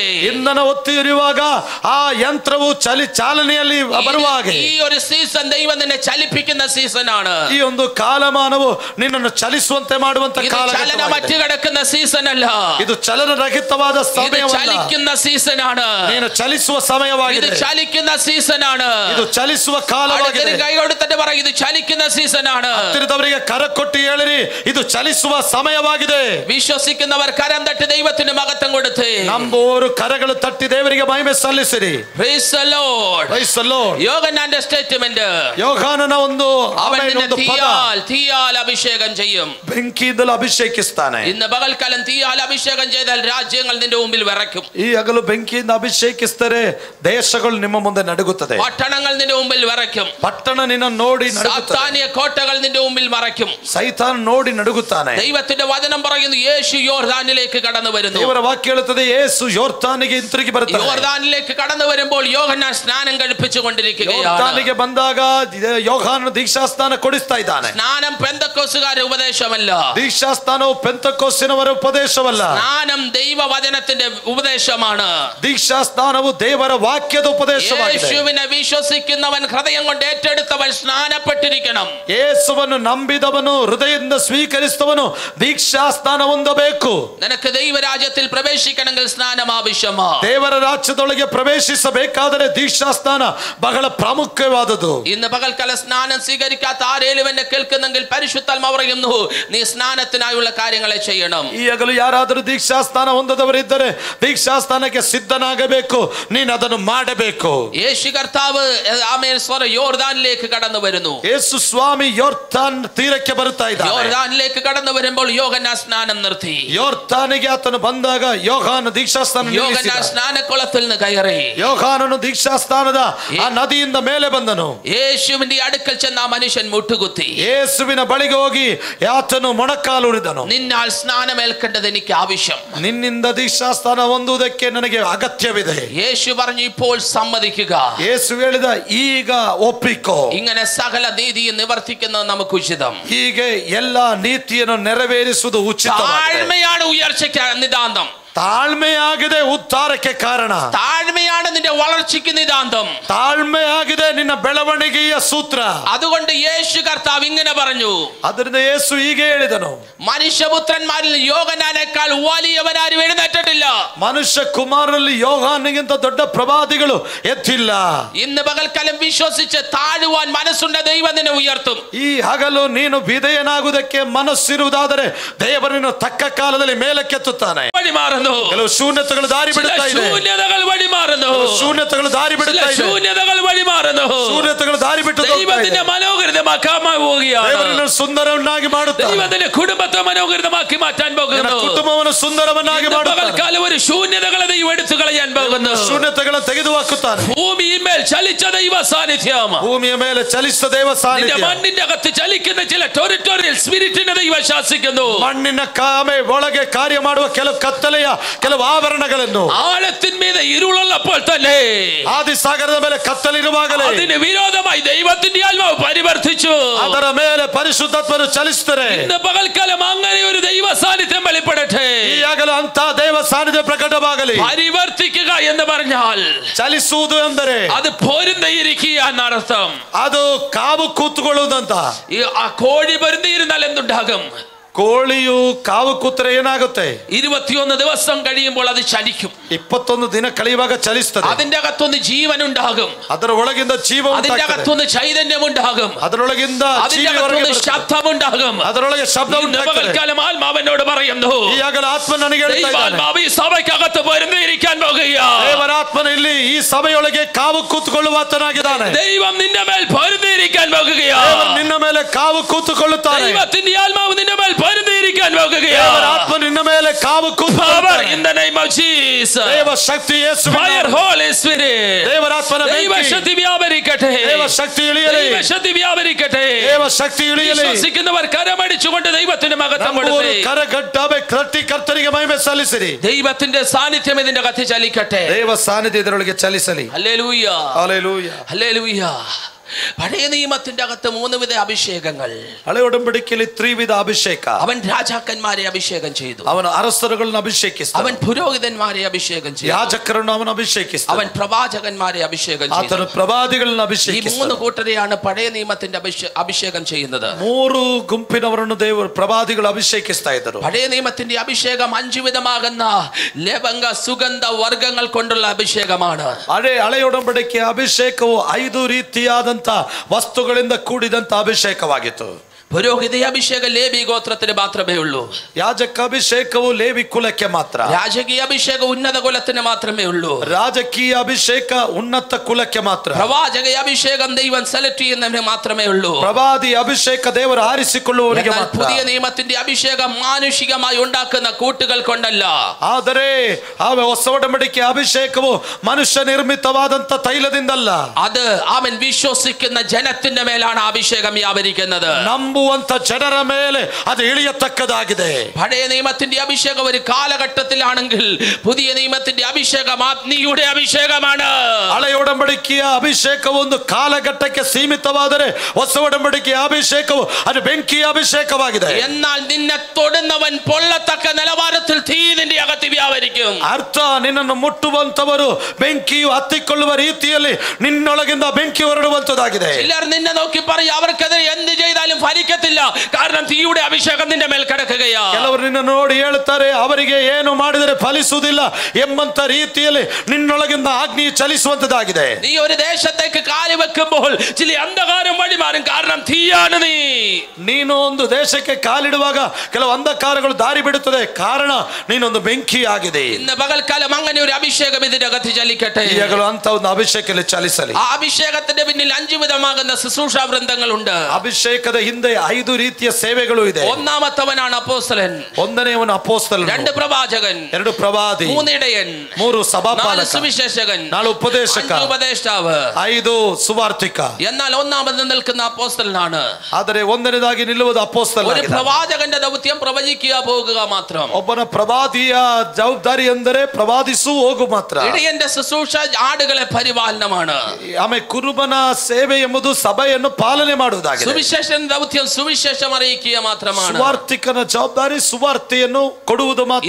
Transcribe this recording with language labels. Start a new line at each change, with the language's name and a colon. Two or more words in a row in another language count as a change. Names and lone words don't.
Kannada: ಇಂಧನ ಒತ್ತಿ ಇರುವಾಗ ಆ ಯಂತ್ರವು ಚಾಲನೆಯಲ್ಲಿ ಬರುವ ಹಾಗೆ
Malayalam: ഈ ഒരു സീസൺ ദൈവം നിന്നെ ചലിപ്പിക്കുന്ന സീസൺ ആണ്.
Kannada: ಈ ಒಂದು ಕಾಲಮಾನವು ನಿನ್ನನ್ನು ಚಲಿಸುವಂತೆ ಮಾಡುವಂತ ಕಾಲ.
Malayalam: ചലന മറ്റു കിടക്കുന്ന സീസൺ അല്ല,
Kannada: ಇದು ಚಲನರಹಿತವಾದ ಸಮಯವಲ್ಲ,
Malayalam: ചലിക്കുന്ന സീസൺ ആണ്.
Kannada: ನೀನು ಚಲಿಸುವ ಸಮಯವಾಗಿದೆ.
Malayalam: ഇത് ചലിക്കുന്ന സീസൺ ആണ്.
Kannada: ಇದು ಚಲಿಸುವ ಕಾಲವಾಗಿದೆ.
Malayalam: കൈ കൊടുത്തിട്ട് പറ, ഇത് ചലിക്കുന്ന സീസൺ ആണ്.
Kannada: ಹತ್ತಿರದವರಿಗೆ ಕರ ಕೊಟ್ಟು ಹೇಳಿರಿ, ಇದು ಚಲಿಸುವ ಸಮಯವಾಗಿದೆ.
Malayalam: വിശ്വസിക്കുന്നവർ കരം തട്ടി ദൈവത്തിന് മഹത്വം കൊടുത്ത്,
Kannada: ನಂಬುವವರು കരಗಳು ತಟ್ಟಿ ದೇವರಿಗೆ ಮಹಿಮೆ ಸಲ್ಲಿಸಿರಿ.
English: Praise the Lord. Praise the Lord.
Malayalam: യോഹന്നാന്റെ സ്റ്റേറ്റ്മെന്റ്,
Kannada: ಯೋಹಾನನ ಒಂದು
Malayalam: അവൻ നിന്നെ
Kannada: ಪದ,
Malayalam: തീയാൽ അഭിഷേകം ചെയ്യും.
Kannada: ಬೆಂಕಿಯಿಂದಲೂ ಅಭಿಷೇಕಿಸ್ತಾನೆ.
Malayalam: ഇന്ന് പകൽക്കാലം തീയാൽ അഭിഷേകം ചെയ്താൽ രാജ്യങ്ങൾ നിന്റെ മുമ്പിൽ വിറയ്ക്കും.
Kannada: ಈ ಹಗಲು ಬೆಂಕಿಯಿಂದ ಅಭಿಷೇಕಿಸಿದರೆ ದೇಶಗಳು ನಿಮ್ಮ ಮುಂದೆ ನಡುಗುತ್ತದೆ.
Malayalam: പട്ടണങ്ങൾ നിന്റെ മുമ്പിൽ വിറയ്ക്കും.
Kannada: ಪಟ್ಟಣ ನಿನ್ನ ನೋಡಿ ನಡುಗುತ್ತದೆ.
Malayalam: സാത്താന്യ കോട്ടകൾ നിന്റെ മുമ്പിൽ മറയ്ക്കും.
Kannada: ಸೈತಾನ್ ನೋಡಿ ನಡುಗುತ್ತಾನೆ.
Malayalam: ദൈവത്തിന്റെ വചനം പറയുന്നു, യേശു യോർദാനിലേക്ക് കടന്നു വരുന്നു.
Kannada: ದೇವರ ವಾಕ್ಯ ಹೇಳುತ್ತದೆ, ಯೇಸು ಯೋರ್ದಾನಿಗೆ ಹಿಂತಿರುಗಿ ಬರುತ್ತಾನೆ.
Malayalam: യോർദാനിലേക്ക് കടന്നു വരുമ്പോൾ യോഹന്നാൻ സ്നാനം കഴിപ്പിച്ചുകൊണ്ടിരിക്കുകയാണ്.
Kannada: ಯೋರ್ದಾನಿಗೆ ಬಂದಾಗ ಯೋಹಾನನು ದೀಕ್ಷಾ ಸ್ನಾನ ಕೊಡಿಸ್ತಾ ಇದ್ದಾನೆ.
Malayalam: സ്നാനം പെന്തക്കോസ്തുകാരുടെ ഉപദേശമല്ല.
Kannada: ದೀಕ್ಷಾಸ್ನಾನವು ಪೆಂತಕೋಸ್ತಿನವರ ಉಪದೇಶವಲ್ಲ.
Malayalam: സ്നാനം ദൈവവചനത്തിന്റെ ഉപദേശമാണ്.
Kannada: ದೀಕ್ಷಾಸ್ನಾನವು ದೇವರ ವಾಕ್ಯದ ಉಪದೇಶವಾಗಿದೆ.
Malayalam: യേശുവിനെ വിശ്വസിക്കുന്നവൻ ഹൃദയം കൊണ്ട് ഏറ്റെടുത്തവൻ സ്നാനപ്പെട്ടിരിക്കണം.
Kannada: ಯೇಸುವನ್ನು ನಂಬಿದವನು ಹೃದಯದಿಂದ ಸ್ವೀಕರಿಸಿದವನು ದೀಕ್ಷಾಸ್ನಾನ ಹೊಂದಬೇಕು.
Malayalam: നിനക്ക് ദൈവരാജ്യത്തിൽ പ്രവേശിക്കണമെങ്കിൽ സ്നാനം ആവശ്യമാണ്.
Kannada: ದೇವರ ರಾಜ್ಯದೊಳಗೆ ಪ್ರವೇಶಿಸಬೇಕಾದರೆ ದೀಕ್ಷಾಸ್ನಾನ ಬಹಳ ಪ್ರಾಮುಖ್ಯವಾದದ್ದು.
Malayalam: ഇന്ന് പകൽക്കാല സ്നാനം സ്വീകരിക്കാത്ത ആരെങ്കിലും എന്നെ കേൾക്കുന്നെങ്കിൽ പരിശുദ്ധാത്മാവ് പറയുന്നു, നീ സ്നാനത്തിനായുള്ള കാര്യങ്ങളെ ചെയ്യണം.
Kannada: ಈ ಹಗಲು ಯಾರಾದರೂ ದೀಕ್ಷಾಸ್ನಾನ ಹೊಂದದವರಿದ್ದರೆ ದೀಕ್ಷಾಸ್ನಾನಕ್ಕೆ ಸಿದ್ಧನಾಗಬೇಕು, ನೀನು ಅದನ್ನು ಮಾಡಬೇಕು.
Malayalam: യേശു കർത്താവ് ആമേൻ സ്വര യോർദാനിലേക്ക് കടന്നു വരുന്നു.
Kannada: ಯೇಸು ಸ್ವಾಮಿ ಯೋರ್ದಾನ್ ತೀರಕ್ಕೆ ಬರುತ್ತಾ ಇದ್ದಾನೆ.
Malayalam: യോർദാനിലേക്ക് കടന്നു വരുമ്പോൾ യോഹന്നാൻ സ്നാനം നിർത്തി.
Kannada: ಯೋರ್ದಾನಿಗೆ ಆತನು ಬಂದಾಗ ಯೋಹಾನ ದೀಕ್ಷಾಸ್ನಾನ
Malayalam: യോഹന്നാൻ സ്നാനക്കുളത്തിൽ നിന്ന് കയറി.
Kannada: ಯೋಹಾನನು ದೀಕ್ಷಾಸ್ನಾನದ ಆ ನದಿಯಿಂದ ಮೇಲೆ ಬಂದನು.
Malayalam: യേശുവിന്റെ അടുക്കൽ ചെന്ന ആ മനുഷ്യൻ മുട്ടുകുത്തി.
Kannada: ಯೇಸುವಿನ ಬಳಿಗೆ ಹೋಗಿ ಆತನು ಮೊಣಕಾಲೂರಿದನು.
Malayalam: നിന്നാൽ സ്നാനമേൽക്കേണ്ടത് എനിക്ക് ആവശ്യം.
Kannada: ನಿನ್ನಿಂದ ದೀಕ್ಷಾಸ್ನಾನ ಹೊಂದುವುದಕ್ಕೆ ನನಗೆ ಅಗತ್ಯವಿದೆ.
Malayalam: യേശു പറഞ്ഞു, ഇപ്പോൾ സമ്മതിക്കുക.
Kannada: ಯೇಸು ಹೇಳಿದ, ಈಗ ಒಪ್ಪಿಕೋ.
Malayalam: ഇങ്ങനെ സകല നീതിയും നിവർത്തിക്കുന്നത് നമുക്ക് ഉചിതം.
Kannada: ಹೀಗೆ ಎಲ್ಲಾ ನೀತಿಯನ್ನು ನೆರವೇರಿಸುವುದು ಉಚಿತ.
Malayalam: താഴ്മയാണ് ഉയർച്ചയ്ക്ക് നിതാന്തം.
Kannada: ತಾಳ್ಮೆಯಾಗಿದೆ ಉದ್ಧಾರಕ್ಕೆ ಕಾರಣ.
Malayalam: താഴ്മയാണ് നിന്റെ വളർച്ചയ്ക്ക് നിതാന്തം.
Kannada: ತಾಳ್ಮೆಯಾಗಿದೆ ನಿನ್ನ ಬೆಳವಣಿಗೆಯ ಸೂತ್ರ.
Malayalam: അതുകൊണ്ട് യേശു കർത്താവ് ഇങ്ങനെ പറഞ്ഞു.
Kannada: ಅದರಿಂದ ಯೇಸು ಹೀಗೆ ಹೇಳಿದನು,
Malayalam: മനുഷ്യപുത്രന്മാരിൽ യോഹന്നാനേക്കാൾ വലിയവനാരും എഴുന്നേറ്റിട്ടില്ല.
Kannada: ಮನುಷ್ಯ ಕುಮಾರರಲ್ಲಿ ಯೋಹಾನನಿಗಿಂತ ದೊಡ್ಡ ಪ್ರವಾದಿಗಳು ಎದ್ದಿಲ್ಲ.
Malayalam: ഇന്ന് പകൽക്കാലം വിശ്വസിച്ച് താഴുവാൻ മനസ്സുണ്ട്, ദൈവം നിന്നെ ഉയർത്തും.
Kannada: ಈ ಹಗಲು ನೀನು ವಿಧೇಯನಾಗುವುದಕ್ಕೆ ಮನಸ್ಸಿರುವುದಾದರೆ ದೇವರನ್ನು ತಕ್ಕ ಕಾಲದಲ್ಲಿ ಮೇಲಕ್ಕೆತ್ತುತ್ತಾನೆ.
Malayalam: വഴി മാറുന്നു.
Kannada: ಕೆಲವು ಶೂನ್ಯತೆಗಳು ದಾರಿ ಬಿಡುತ್ತಾ ಇದೆ.
Malayalam: ശൂന്യതകൾ വഴി മാറുന്നു.
Kannada: ಶೂನ್ಯತೆಗಳು ದಾರಿ ಬಿಡುತ್ತಾ ಇದೆ.
Malayalam: ശൂന്യതകൾ വഴി മാറുന്നു.
Kannada: ಶೂನ್ಯತೆಗಳು ದಾರಿ ಬಿಟ್ಟು
Malayalam: ദൈവത്തിന്റെ മനോഹരിതമാക്കാൻ പോവുകയാണ്.
Kannada: ದೇವರನ್ನು ಸುಂದರವನ್ನಾಗಿ ಮಾಡುತ್ತಾನೆ.
Malayalam: ദൈവത്തിന്റെ കുടുംബത്തെ മനോഹരിതമാക്കി മാറ്റാൻ പോകുന്നു.
Kannada: ಕುಟುಂಬವನ್ನು ಸುಂದರವನ್ನಾಗಿ ಮಾಡುತ್ತಾನೆ.
Malayalam: പകൽക്കാലം ഒരു ശൂന്യതകളെ ദൈവം എടുത്തു കളയാൻ പോകുന്നു.
Kannada: ಶೂನ್ಯತೆಗಳನ್ನು ತೆಗೆದುಹಾಕುತ್ತಾನೆ.
Malayalam: ഭൂമിയിന്മേൽ ചലിച്ച ദൈവ സാന്നിധ്യം.
Kannada: ಭೂಮಿಯ ಮೇಲೆ ಚಲಿಸಿದ ದೇವ ಸಾನ್ನಿಧ್ಯ.
Malayalam: മണ്ണിന്റെ അകത്ത് ചലിക്കുന്ന ചില
English: territorial spirit
Malayalam: ദൈവം ശാസിക്കുന്നു.
Kannada: ಮಣ್ಣಿನ ಕಾಮೆ ಒಳಗೆ ಕಾರ್ಯ ಮಾಡುವ ಕೆಲವು ಕತ್ತಲೆಯ ಕೆಲವು ಆವರಣಗಳನ್ನು.
Malayalam: ആഴത്തിന്മീതെ ഇരുളുള്ളപ്പോൾ തന്നെ,
Kannada: ಆದಿಸಾಗರದ ಮೇಲೆ ಕತ್ತಲಿರುವಾಗಲೇ
Malayalam: അതിന് വിരോധമായി ദൈവത്തിന്റെ ആത്മാവ് പരിവർത്തിച്ചു.
Kannada: ಅದರ ಮೇಲೆ ಪರಿಶುದ್ಧಾತ್ಮನು ಚಲಿಸುತ್ತಾರೆ.
Malayalam: ഇന്ന് പകൽക്കാലം അങ്ങനെ ഒരു ദൈവ സാന്നിധ്യം വെളിപ്പെടട്ടെ.
Kannada: ಈಗಾಗಲೇ ಅಂತ ದೇವ ಸಾನ್ನಿಧ್ಯ ಪ್ರಕಟವಾಗಲಿ.
Malayalam: പരിവർത്തിക്കുക എന്ന് പറഞ്ഞാൽ
Kannada: ಚಲಿಸುವುದು ಎಂದರೆ
Malayalam: അത് പൊരുന്തിയിരിക്കുക എന്നർത്ഥം.
Kannada: ಅದು ಕಾವು ಕೂತುಕೊಳ್ಳುವುದಂತ.
Malayalam: ആ കോഴി പൊരുന്തിയിരുന്നാൽ എന്തുണ്ടാകും?
Kannada: ಕೋಳಿಯು ಕಾವು ಕೂತರೆ ಏನಾಗುತ್ತೆ?
Malayalam: 21 ദിവസം കഴിയുമ്പോൾ അത് ചലിക്കും.
Kannada: 21 ದಿನ ಕಳೆಯುವಾಗ ಚಲಿಸುತ್ತದೆ.
Malayalam: അതിന്റെ അകത്തൊന്ന് ജീവൻ ഉണ്ടാകും.
Kannada: ಅದರ ಒಳಗಿಂದ ಜೀವ
Malayalam: അതിന്റെ
Kannada: ಉಂಟಾಗುತ್ತದೆ.
Malayalam: അകത്തൊന്ന് ചൈതന്യം ഉണ്ടാകും.
Kannada: ಅದರೊಳಗಿಂದ
Malayalam: അതിന്റെ അകത്തൊന്ന് ശബ്ദം ഉണ്ടാകും.
Kannada: ಅದರೊಳಗೆ ಶಬ್ದ ಉಂಟಾಗುತ್ತದೆ.
Malayalam: പകൽക്കാലം ആത്മാവനോട് പറയുന്നു,
Kannada: ಈಗಾಗಲೇ ಆತ್ಮ ನನಗೆ ಹೇಳ್ತಾ ಇದ್ದಾನೆ,
Malayalam: ദൈവാത്മാവ് ഈ സഭയ്ക്കകത്ത് പൊരുന്തിയിരിക്കാൻ പോകുകയാണ്.
Kannada: ದೇವರಾತ್ಮನು ಇಲ್ಲಿ ಈ ಸಭೆಯೊಳಗೆ ಕಾವು ಕೂತುಕೊಳ್ಳುವಾತನಾಗಿದ್ದಾನೆ.
Malayalam: ദൈവം നിന്റെ മേൽ പൊരുന്തിയിരിക്കാൻ പോകുകയാണ്.
Kannada: ದೇವರು ನಿನ್ನ ಮೇಲೆ ಕಾವು ಕೂತುಕೊಳ್ಳುತ್ತಾನೆ.
Malayalam: ദൈവത്തിന്റെ ആത്മാവ് നിന്റെ മേൽ പൊരുന്തിയിരിക്കാൻ പോകുകയാണ്.
Kannada: ದೇವರಾತ್ಮ ನಿನ್ನ ಮೇಲೆ ಕಾವು ಕೂತುಕೊಳ್ಳುತ್ತಾನೆ.
English: In the name of Jesus.
Kannada: ದೇವ ಶಕ್ತಿ ಯೇಸುವಿನ
English: Fire, Holy Spirit.
Kannada: ದೇವರಾತ್ಮನ
Malayalam: ദൈവ ശക്തി വ്യാപരിക്കട്ടെ.
Kannada: ದೇವ ಶಕ್ತಿ ಇಳಿಯಲಿ.
Malayalam: ദൈവ ശക്തി വ്യാപരിക്കട്ടെ.
Kannada: ದೇವ ಶಕ್ತಿ ಇಳಿಯಲಿ.
Malayalam: വിശ്വസിക്കുന്നവർ കരമടിച്ചുകൊണ്ട് ദൈവത്തിന് മഹത്വം കൊടുക്കട്ടെ.
Kannada: ಕರಗಡ್ಡಾಬೆ ಕಟ್ಟಿ ಕರ್ತನಿಗೆ ಮಹಿಮೆ ಸಲ್ಲಿಸಿರಿ.
Malayalam: ദൈവത്തിന്റെ സാന്നിധ്യം ഇതിന്റെ കഥ ചലിക്കട്ടെ.
Kannada: ದೇವ ಸಾನ್ನಿಧ್ಯ ಇದರೊಳಗೆ ಚಲಿಸಲಿ.
Malayalam: ഹല്ലേലൂയ, ഹല്ലേലൂയ, ഹല്ലേലൂയ. പഴയ നിയമത്തിന്റെ അകത്ത് 3 വിധ അഭിഷേകങ്ങൾ.
Kannada: ಹಳೆ ಒಡಂಬಡಿಕೆಯಲ್ಲಿ ತ್ರಿವಿಧ ಅಭಿಷೇಕ.
Malayalam: അവൻ രാജാക്കന്മാരെ അഭിഷേകം ചെയ്തു.
Kannada: ಅವನು ಅರಸರುಗಳನ್ನು ಅಭಿಷೇಕಿಸಿದ.
Malayalam: അവൻ പുരോഹിതന്മാരെ അഭിഷേകം ചെയ്തു.
Kannada: ಯಾಜಕರನ್ನು ಅವನು ಅಭಿಷೇಕಿಸಿದ.
Malayalam: അവൻ പ്രവാചകന്മാരെ അഭിഷേകം ചെയ്തു.
Kannada: ಆತನು ಪ್ರವಾದಿಗಳನ್ನು
Malayalam: ഈ
Kannada: ಅಭಿಷೇಕಿಸಿದ.
Malayalam: 3 കൂട്ടരെയാണ് പഴയ നിയമത്തിന്റെ അഭിഷേകം ചെയ്യുന്നത്.
Kannada: 3 ಗುಂಪಿನವರನ್ನು ದೇವರು ಪ್ರವಾದಿಗಳು ಅಭಿಷೇಕಿಸ್ತಾ ಇದ್ದರು.
Malayalam: പഴയ നിയമത്തിന്റെ അഭിഷേകം 5 വിധമാകുന്ന ലവംഗ സുഗന്ധ വർഗ്ഗങ്ങൾ കൊണ്ടുള്ള അഭിഷേകമാണ്.
Kannada: ಹಳೆ ಒಡಂಬಡಿಕೆಯ ಅಭಿಷೇಕವು 5 ರೀತಿಯಾದ ವಸ್ತುಗಳಿಂದ ಕೂಡಿದಂತ ಅಭಿಷೇಕವಾಗಿತ್ತು.
Malayalam: പുരോഹിത അഭിഷേകം ലേവി ഗോത്രത്തിന് മാത്രമേ ഉള്ളൂ.
Kannada: ಯಾಜಕ ಅಭಿಷೇಕವು ಲೇವಿ ಕುಲಕ್ಕೆ ಮಾತ್ರ.
Malayalam: രാജകീയ അഭിഷേകം ഉന്നത കുലത്തിന് മാത്രമേ ഉള്ളൂ.
Kannada: ರಾಜಕೀಯ ಅಭಿಷೇಕ ಉನ್ನತ ಕುಲಕ್ಕೆ ಮಾತ್ರ.
Malayalam: പ്രവാചക അഭിഷേകം ദൈവം സെലക്ട് ചെയ്യുന്നവന് മാത്രമേ ഉള്ളൂ.
Kannada: ಪ್ರವಾದಿ ಅಭಿಷೇಕ ದೇವರು ಆರಿಸಿಕೊಳ್ಳುವವರಿಗೆ ಮಾತ್ರ.
Malayalam: പുതിയ നിയമത്തിന്റെ അഭിഷേകം മാനുഷികമായി ഉണ്ടാക്കുന്ന കൂട്ടുകൾ കൊണ്ടല്ല.
Kannada: ಆದರೆ ಆ ಹೊಸ ಒಡಂಬಡಿಕೆ ಅಭಿಷೇಕವು ಮನುಷ್ಯ ನಿರ್ಮಿತವಾದಂತ ತೈಲದಿಂದಲ್ಲ.
Malayalam: അത് അവൻ വിശ്വസിക്കുന്ന ജനത്തിന്റെ മേലാണ് അഭിഷേകം വ്യാപരിക്കുന്നത്.
Kannada: ನಂಬುವಂತ ಜನರ ಮೇಲೆ ಅದು ಇಳಿಯತಕ್ಕದಾಗಿದೆ.
Malayalam: പഴയ നിയമത്തിന്റെ അഭിഷേകം ഒരു കാലഘട്ടത്തിലാണെങ്കിൽ പുതിയ നിയമത്തിന്റെ അഭിഷേകം ആത്മീയയുടെ അഭിഷേകമാണ്.
Kannada: ಹಳೆಯ ಒಡಂಬಡಿಕೆಯ ಅಭಿಷೇಕವು ಒಂದು ಕಾಲಘಟ್ಟಕ್ಕೆ ಸೀಮಿತವಾದರೆ ಹೊಸ ಒಡಂಬಡಿಕೆಯ ಅಭಿಷೇಕವು ಅದು ಬೆಂಕಿಯ ಅಭಿಷೇಕವಾಗಿದೆ.
Malayalam: എന്നാൽ നിന്നെ തൊടുന്നവൻ പൊള്ളത്തക്ക നിലവാരത്തിൽ തീ നിന്റെ അകത്ത് വ്യാപരിക്കും.
Kannada: ಅರ್ಥ ನಿನ್ನನ್ನು ಮುಟ್ಟುವಂತವರು ಬೆಂಕಿಯು ಹತ್ತಿಕೊಳ್ಳುವ ರೀತಿಯಲ್ಲಿ ನಿನ್ನೊಳಗಿಂದ ಬೆಂಕಿ ಹೊರಡುವಂತದಾಗಿದೆ.
Malayalam: ചിലർ നിന്നെ നോക്കി പറയും അവർക്കെതിരെ എന്ത് ചെയ്താലും ഫലിക്കത്തില്ല, കാരണം തീയുടെ അഭിഷേകം നിന്റെ മേൽ കിടക്കുകയാണ്.
Kannada: ಕೆಲವರು ನಿನ್ನ ನೋಡಿ ಹೇಳ್ತಾರೆ ಅವರಿಗೆ ಏನು ಮಾಡಿದರೆ ಫಲಿಸುವುದಿಲ್ಲ ಎಂಬಂತ ರೀತಿಯಲ್ಲಿ ನಿನ್ನೊಳಗಿಂದ ಅಗ್ನಿ ಚಲಿಸುವಂತದಾಗಿದೆ.
Malayalam: നീ ഒരു ദേശത്തേക്ക് കാല് വെക്കുമ്പോൾ ചില അന്ധകാരം വഴിമാറും, കാരണം തീയാണ് നീ.
Kannada: ನೀನು ಒಂದು ದೇಶಕ್ಕೆ ಕಾಲಿಡುವಾಗ ಕೆಲವು ಅಂಧಕಾರಗಳು ದಾರಿ ಬಿಡುತ್ತದೆ, ಕಾರಣ ನೀನೊಂದು ಬೆಂಕಿಯಾಗಿದೆ.
Malayalam: ഇന്ന് പകൽക്കാലം അങ്ങനെ ഒരു അഭിഷേകം ഇതിന്റെ അകത്ത് ചലിക്കട്ടെ.
Kannada: ಈಗಲೂ ಅಂತ ಒಂದು ಅಭಿಷೇಕದಲ್ಲಿ ಚಲಿಸಲಿ.
Malayalam: ആ അഭിഷേകത്തിന്റെ പിന്നിൽ 5 വിധമാകുന്ന ശുശ്രൂഷാ വൃന്ദങ്ങളുണ്ട്.
Kannada: ಅಭಿಷೇಕದ ಹಿಂದೆ 5 ರೀತಿಯ ಸೇವೆಗಳು ಇದೆ.
Malayalam: ഒന്നാമത്തവനാണ് അപ്പോസ്തലൻ,
Kannada: ಒಂದನೆಯವನು ಅಪೊಸ್ತಲನು,
Malayalam: 2 പ്രവാചകൻ,
Kannada: 2 ಪ್ರವಾದಿ,
Malayalam: 3 ഇടയൻ,
Kannada: 3 4 ಸಭಾಪಾಲಕ,
Malayalam: സുവിശേഷകൻ,
Kannada: 4 ಉಪದೇಶಕ,
Malayalam: 5 ഉപദേഷ്ടാവ്,
Kannada: 5 ಸುವಾರ್ತಿಕ.
Malayalam: എന്നാൽ ഒന്നാമത് നിൽക്കുന്ന അപ്പോസ്തലനാണ്.
Kannada: ಆದರೆ ಒಂದನೇದಾಗಿ ನಿಲ್ಲುವುದು
Malayalam: ഒരു
Kannada: ಅಪೊಸ್ತಲನಾಗಿದೆ.
Malayalam: പ്രവാചകന്റെ ദൗത്യം പ്രവചിക്കുക പോകുക മാത്രം.
Kannada: ಒಬ್ಬನ ಪ್ರವಾದಿಯ ಜವಾಬ್ದಾರಿ ಎಂದರೆ ಪ್ರವಾದಿಸು ಹೋಗು ಮಾತ್ರ.
Malayalam: ഇടയന്റെ ശുശ്രൂഷ ആടുകളെ പരിപാലനമാണ്.
Kannada: ಆಮೇಲೆ ಕುರುಬನ ಸೇವೆ ಎಂಬುದು ಸಭೆಯನ್ನು ಪಾಲನೆ ಮಾಡುವುದಾಗಿದೆ.
Malayalam: സുവിശേഷൻ ദൗത്യം സുവിശേഷം അറിയിക്കുക മാത്രമാണ്.
Kannada: ಸುವಾರ್ತಿಕನ ಜವಾಬ್ದಾರಿ ಸುವಾರ್ತೆಯನ್ನು ಕೊಡುವುದು ಮಾತ್ರ.